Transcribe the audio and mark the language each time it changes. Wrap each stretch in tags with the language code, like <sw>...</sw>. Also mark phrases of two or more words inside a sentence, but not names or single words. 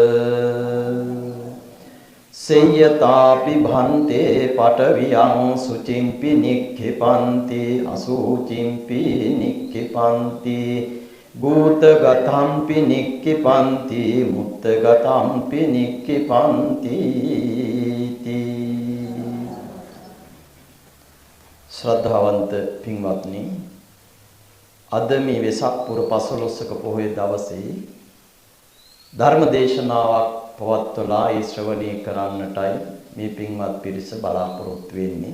<pi>සේයතාපි භන්තේ පඨවියං සුචිම්පි නික්ඛිපන්ති අසුචිම්පි නික්ඛිපන්ති භූතගතම්පි නික්ඛිපන්ති මුත්තගතම්පි නික්ඛිපන්ති.</pi> <si>ශ්‍රද්ධාවන්ත පින්වත්නි, අද මේ වෙසක් පුර 15ක පොහොය දවසේ ධර්ම දේශනාවක් පවත්වලා ඒ ශ්‍රවණය කරන්නටයි මේ පින්වත් පිරිස බලාපොරොත්තු වෙන්නේ.</si>